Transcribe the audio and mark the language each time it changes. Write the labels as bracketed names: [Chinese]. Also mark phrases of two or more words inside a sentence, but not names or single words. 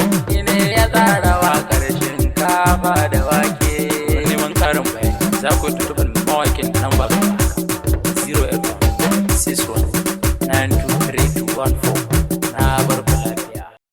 [Hausa] Shi ne ya tsara waƙar shinkafa da wake. Neman ƙarin bayani, za ku tuntuɓi mawaƙin nan ba zero eight one six one nine two three two one four. Na bar ku lafiya.